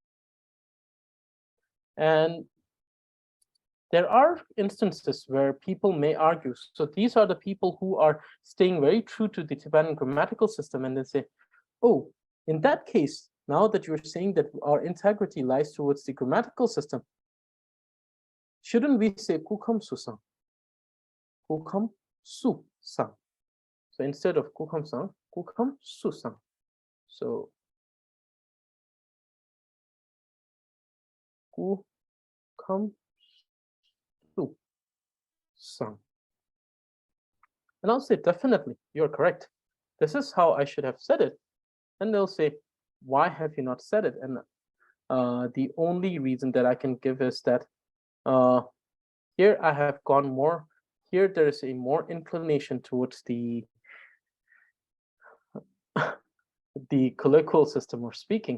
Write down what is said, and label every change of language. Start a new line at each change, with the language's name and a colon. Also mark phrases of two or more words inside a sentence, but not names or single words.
English: And there are instances where people may argue. So these are the people who are staying very true to the Tibetan grammatical system, and they say, oh, in that case, now that you're saying that our integrity lies towards the grammatical system, shouldn't we say
Tibetan: སྐུ་ཁམས་སུ་བཟང? སྐུ་ཁམས་སུ་བཟང.
English: So instead of
Tibetan: སྐུ་ཁམས་བཟང, སྐུ་ཁམས་སུ་བཟང.
English: So
Tibetan: སྐུ་ཁམས་སུ་བཟང.
English: And I'll say, definitely, you're correct. This is how I should have said it. And they'll say, why have you not said it? And the only reason that I can give is that here I have gone more, here there is a more inclination towards the colloquial system of speaking.